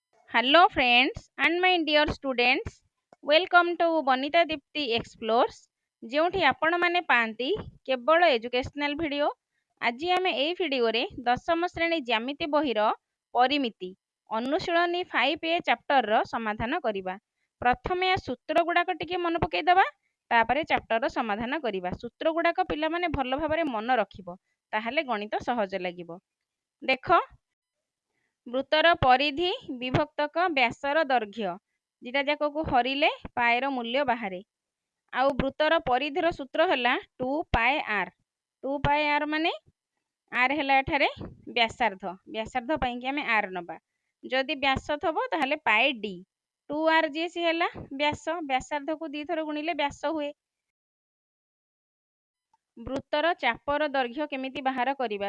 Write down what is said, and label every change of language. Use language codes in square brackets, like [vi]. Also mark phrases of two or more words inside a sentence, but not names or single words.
[en] Hello friends and my dear students, welcome to Bonita Dipti Explores [or] ଯେଉଁଠି ଆପଣମାନେ ପାଆନ୍ତି କେବଳ [en] educational video. [or] ଆଜି ଆମେ ଏହି ଭିଡ଼ିଓରେ ଦଶମ ଶ୍ରେଣୀ ଜ୍ୟାମିତି ବହିର ପରିମିତି ଅନୁଶୀଳନୀ 5A ଚାପ୍ଟରର ସମାଧାନ କରିବା। ପ୍ରଥମେ ସୂତ୍ର ଗୁଡ଼ାକ ଟିକେ ମନେ ପକାଇଦେବା, ତାପରେ ଚାପ୍ଟରର ସମାଧାନ କରିବା। ସୂତ୍ର ଗୁଡ଼ାକ ପିଲାମାନେ ଭଲ ଭାବରେ ମନେ ରଖିବ, ତାହେଲେ ଗଣିତ ସହଜ ଲାଗିବ। ଦେଖ, ବୃତ୍ତର ପରିଧି ବିଭକ୍ତକ ବ୍ୟାସର ଦୈର୍ଘ୍ୟ ଦୁଇଟା ଯାକକୁ ହରିଲେ ପାଏର ମୂଲ୍ୟ ବାହାରେ। ଆଉ ବୃତ୍ତର ପରିଧିର ସୂତ୍ର ହେଲା 2πr। 2πr ମାନେ r ହେଲା ଏଠାରେ ବ୍ୟାସାର୍ଦ୍ଧ। ବ୍ୟାସାର୍ଦ୍ଧ ପାଇଁକି ଆମେ r ନେବା। ଯଦି ବ୍ୟାସ ଥବ ତାହେଲେ ପାଏ d। 2r ଯିଏ ସିଏ ହେଲା ବ୍ୟାସ। ବ୍ୟାସାର୍ଦ୍ଧକୁ ଦୁଇଥର ଗୁଣିଲେ ବ୍ୟାସ ହୁଏ। ବୃତ୍ତର ଚାପର ଦୈର୍ଘ୍ୟ କେମିତି ବାହାର କରିବା?